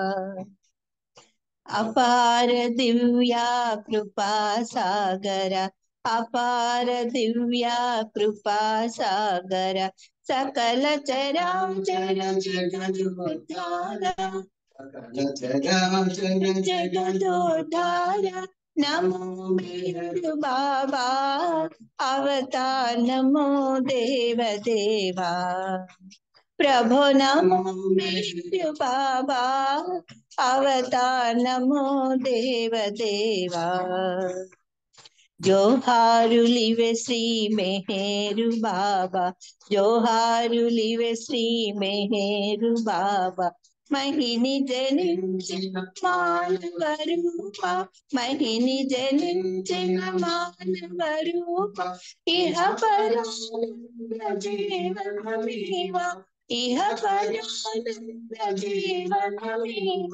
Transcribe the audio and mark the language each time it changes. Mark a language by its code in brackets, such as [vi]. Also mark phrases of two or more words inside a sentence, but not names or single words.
[te] అపార దివ్యా కృపా సాగర, అపార దివ్యా కృపా సాగర, సకల చరాచర జగదోద్ధార, జగదోద్ధార. [sa] నమో మేరు బాబా అవతార్, నమో దేవ దేవా प्रभो नमो मेरु बाबा, अवतार नमो देव देवा। [te] జోహారులివే శ్రీ మెహేరు బాబా, జోహారులివే శ్రీ మెహేరు బాబా. మహిని జనించిన మానవ రూప, మహిని జనించిన మానవ రూప, ఇహ పరానంద జీవనమీవ, ఇహ పరానంద జీవనమీవ.